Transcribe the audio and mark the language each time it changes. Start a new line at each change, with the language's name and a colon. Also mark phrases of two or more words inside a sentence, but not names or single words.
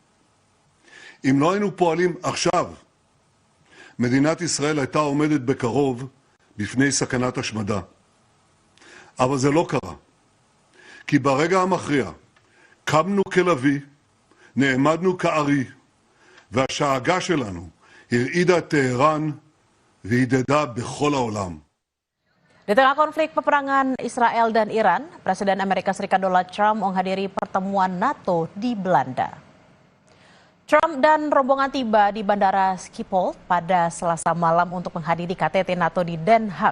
Hebrew: אם לא היינו פועלים עכשיו, מדינת ישראל הייתה עומדת בקרוב בפני סכנת השמדה. אבל זה לא קרה. כי ברגע המכריע קמנו כלוי, נעמדנו כארי, והשאגה שלנו הרעידה את טהרן והידדה בכל העולם.
Indonesian: Di tengah konflik peperangan Israel dan Iran, Presiden Amerika Serikat Donald Trump menghadiri pertemuan NATO di Belanda. Trump dan rombongan tiba di Bandara Schiphol pada Selasa malam untuk menghadiri KTT NATO di Den Haag.